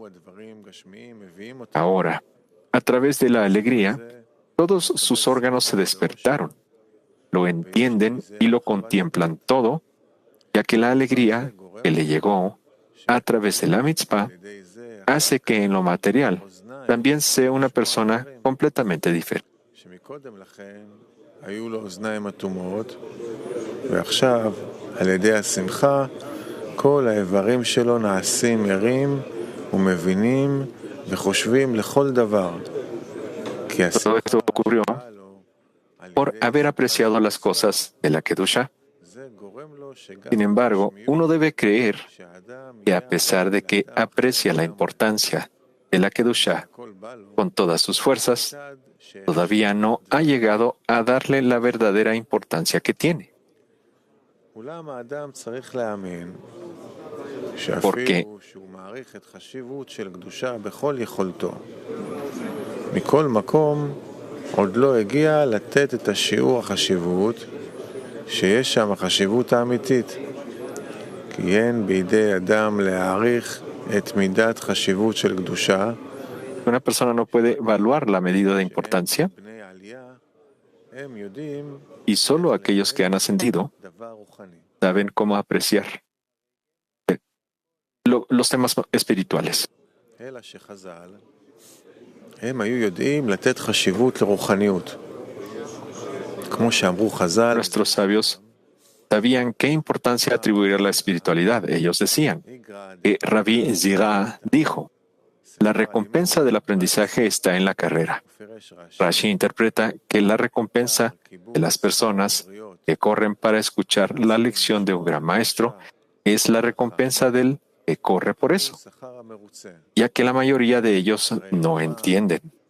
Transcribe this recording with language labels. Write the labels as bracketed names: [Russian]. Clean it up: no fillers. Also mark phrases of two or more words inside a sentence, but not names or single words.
[Spanish] Ahora, a través de la alegría, todos sus órganos se despertaron, lo entienden y lo contemplan todo, ya que la alegría que le llegó a través de la mitzvah hace que en lo material también sea una persona completamente diferente. [Hebrew] על ידי השמחה, כל האיברים שלו נעשים ערים ומבינים וחושבים לכל דבר. [Spanish] Todo esto ocurrió por haber apreciado las cosas de la Kedusha. Sin embargo, uno debe creer que a pesar de que aprecia la importancia de la Kedusha con todas sus fuerzas, todavía no ha llegado a darle la verdadera importancia que tiene. Porque [Hebrew] מכל מקום עוד לא הגיע לתת את השיעור החשיבות שיש שם החשיבות האמיתית כי אין בידי אדם להעריך את מידת חשיבות של קדושה. [Spanish] una persona no puede evaluar la medida de importancia, y solo aquellos que han ascendido saben cómo apreciar los temas espirituales. [Hebrew] הם היו יודעים לתת חשיבות לרוחניות. כמו שאמרו חז"ל, [Spanish] Nuestros sabios sabían qué importancia atribuir a la espiritualidad. Ellos decían que Rabbi Zira dijo: la recompensa del aprendizaje está en la carrera. Rashi interpreta que la recompensa de las personas que corren para escuchar la lección de un gran maestro es la recompensa del que corre por eso, ya que la mayoría de ellos no entienden.